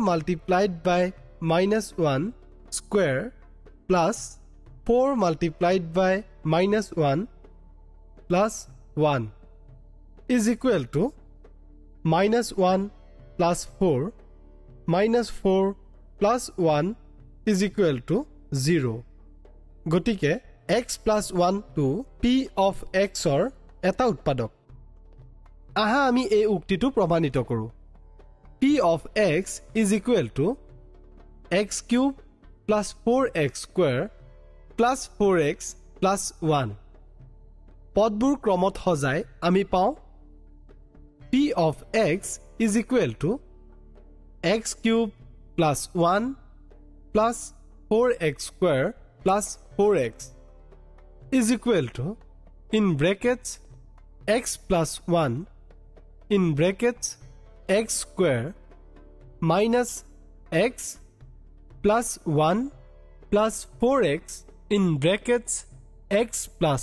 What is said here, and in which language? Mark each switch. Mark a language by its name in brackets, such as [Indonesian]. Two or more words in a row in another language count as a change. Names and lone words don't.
[English] multiplied by minus 1 square plus 4 multiplied by minus 1 plus 1 is equal to minus 1 plus 4 minus 4 plus 1 is equal to 0 গতিকে x plus 1 to p of x or [Assamese] এটা উৎপাদক আহা আমি এই উক্তিটো প্ৰমাণিত কৰো [English] p of x is equal to x cube plus 4x square plus 4x plus 1 [Assamese] পদবোৰ ক্ৰমত সজাই আমি পাওঁ [English] p of x is equal to x cube plus 1 plus 4x square plus 4x is equal to in brackets x plus 1 in brackets x square minus x plus 1 plus 4x in brackets x plus